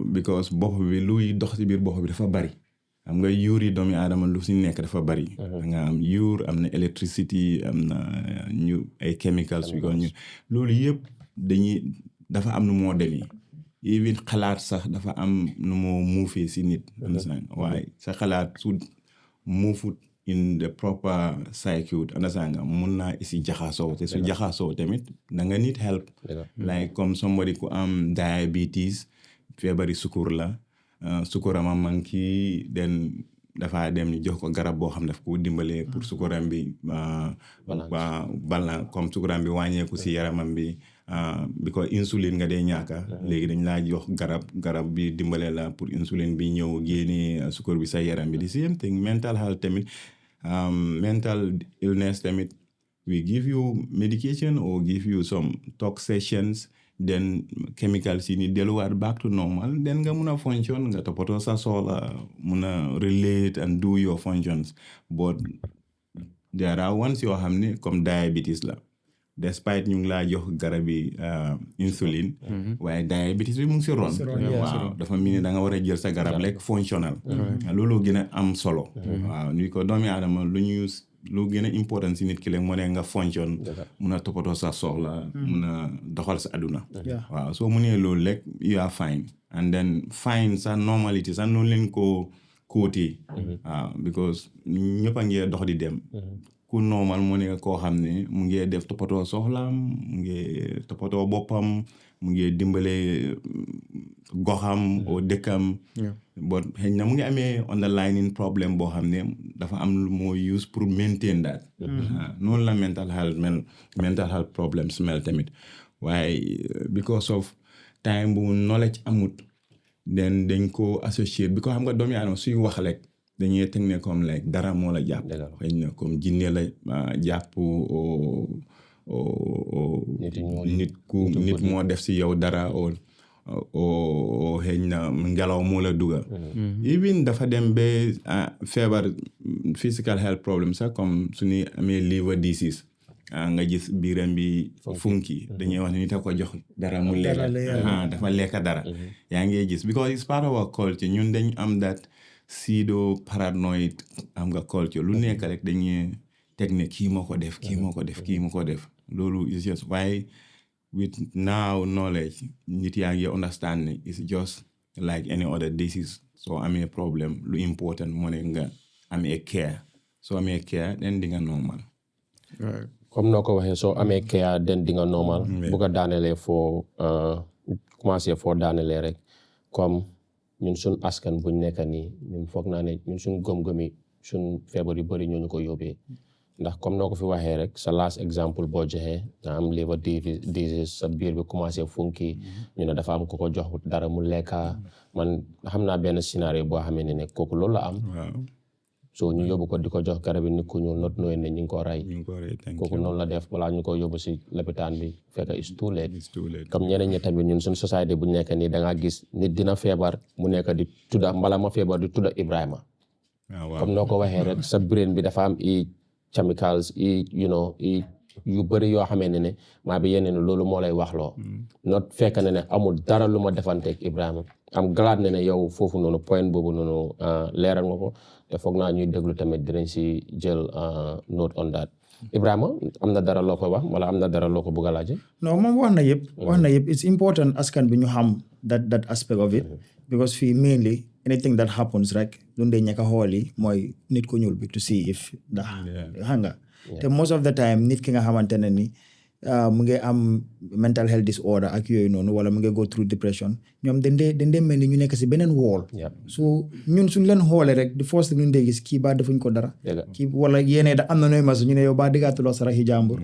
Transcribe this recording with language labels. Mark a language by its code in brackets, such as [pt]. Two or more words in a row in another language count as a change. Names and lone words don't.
[wo] because bopp bi luy dox ci biir bopp bi dafa bari xam nga yuur yi doomi aadama lu si nekk dafa bari da nga am yuur am na electricity am na ñu ay chemicals bi ko ñu loolu yëpp dafa am nu moo demee even xalaat sax dafa am nu moo muufee si nit waaye sa xalaat su muufut [en] in the proper circuit [wo] understand nga mun naa isi jaxasoo te su jaxasoo tamit da nga [en] need help like [wo] comme somebody ku am diabetes feebari sukur la sukurama manki den dafa dem ñu jox ko garab boo xam daf ko dimbale pour sukuram bi balance comme sukuram bi wàññeeku si yaramam bi because insuline nga dee ñaaka léegi dañ laa jox garab bi dimbale la pour insuline bi ñëw génne sukur bi sa yaram bi [en] the same thing mental health [wo] tamit [en] mental illness [wo] tamit [en] we give you medication or give you some talk sessions [wo] then chemicals yi ni delluwaat [en] back to normal [wo] then nga mun a function nga toppatoo sa soxla mun a [en] relate and do your functions but there are ones [wo] yoo xam ne comme diabetes la despite ñu ngi laa jox garabi insuline waaye diabetes bi mu ngi si ron waaw dafa mel ni da nga war a jël sa garab lekk fonctionnel loolu gën a am solo waaw ni ko doomi aadama lu gën a important si nit ki la moo ne nga fonction mun a toppatoo sa soxla mun a doxal sa aduna waaw soo mu nee loolu rek [en] you are fine and then fine [wo] sa normality sa noonu leen ko kóotee waaw because ñëpp a ngee dox di dem ku normal moo nekk koo xam ne mu ngi def toppatoo soxlaam mu ngi toppatoo boppam mu ngi dimbale goxam o dëkkam but xëy na mu ngi amee underlying problème boo xam ne dafa am lu moo use pour [en] maintain that [wo] noonu la [en] mental health problems [wo] mel tamit waaye [en] because of time [wo] bu knowledge amut then dañ ko associate because xam nga doomi aadama suy wax rek dañuy teg ne comme like dara moo la jàpp xëy na comme jinne la jàpp nit moo def si yow dara o xëy na ngelaw moo la dugal even dafa dem ba feebar [en] physical health problem [wo] sax comme suñu amee [en] liver disease [wo] nga gis biiram bi funki dañuy wax ne nit a ko jox dara mu lekk dafa lekk dara yaa ngi gis [en] because it's part of our culture [wo] ñun dañ am [en] that pseudo paranoid [wo] am nga culture lu nekk rek dañuy teg ne kii moo ko def loolu [en] is just why with now knowledge [wo] nit yaa ngi understand ne [en] it's just like any other disease [wo] soo amee problème lu important moo ne nga amee care soo amee care den di nga normal comme noo ko waxee soo amee care den di nga normal bu ko daanelee foo commencé foo daanelee rek comme ñun suñ askan buñ nekk nii ñun foog naa ne ñun suñ gëm-gëmi suñ feebar yu bëri ñoo ñu ko yóbbee ndax comme noo ko fi waxee rek sa last exemple boo joxee nga am [en] liver disease [wo] sa biir bi commencé funki ñu ne dafa am ko ko jox dara mu lekka man xam naa benn scénario boo xamee ne kooku loolu la am so ñu yóbbu ko di ko jox garab yi nit ku ñuul [en] not knowing [wo] ne ñu ngi ko rey kooku noonu la def balaa ñu ko yóbbu si lopitaan bi fekk [en] it's too [wo] late comme ñeneen ñi tamit ñun suñu société bu nekk nii da ngaa gis nit dina feebar mu nekk di tudda mbala ma feebar di tudda Ibrahima comme noo ko waxee rek sa brain bi dafa am chemicals yu bëri yoo xamee ne maa bi yeneen loolu moo lay wax loo not fekk ne amul dara lu ma defanteeg Ibrahima am glad ne yow foofu noonu point boobu noonu leeral nga ko te foog naa ñuy déglu tamit dinañ si jël [en] note on that [wo] Ibrahima am na dara loo ko wax wala am na dara loo ko bëgg a laaj non moom wax na yëpp [en] it's important [wo] askan bi ñu xam [en] that aspect of it because [wo] fii [en] mainly anything that happens [wo] rek lu dee ñaka xool yi mooy nit ku ñuul bi [en] to see if [wo] ndax xam nga te [en] most of the time [wo] nit ki nga xamante ne ni mu ngi am [en] mental health disorder [wo] ak yooyu noonu wala mu ngi [en] go through depression [wo] ñoom dañ dee mel ni ñu nekk si beneen wall so ñun suñ leen xoolee rek [en] the first thing [wo] ñu dee gis kii baa defuñ ko dara kii wala yéene da am na nooy mas ñu ne yow baa diggaatuloo saraxi jàmbur